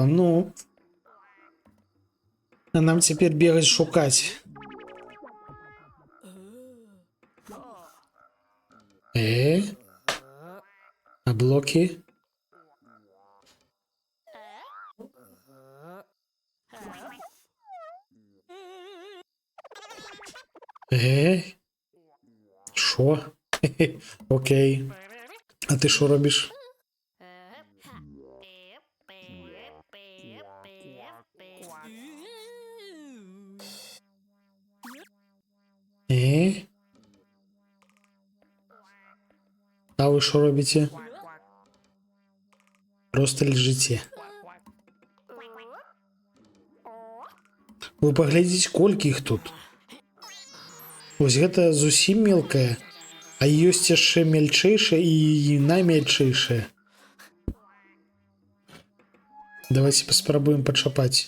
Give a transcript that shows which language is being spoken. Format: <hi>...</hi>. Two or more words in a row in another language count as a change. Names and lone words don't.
<be>Ну. А нам цяпер бегаць шукаць. А блоки?</be> <uk>Шо? Окей. А ти що робиш? А ви що робите? Просто лежите.</uk> <be>Вы поглядите, колькі іх тут. Вось гэта зусім мелкая, а ёсць яшчэ мельчэйшая і наймельчэйшая. Давайте паспрабуем пачапаць.</be>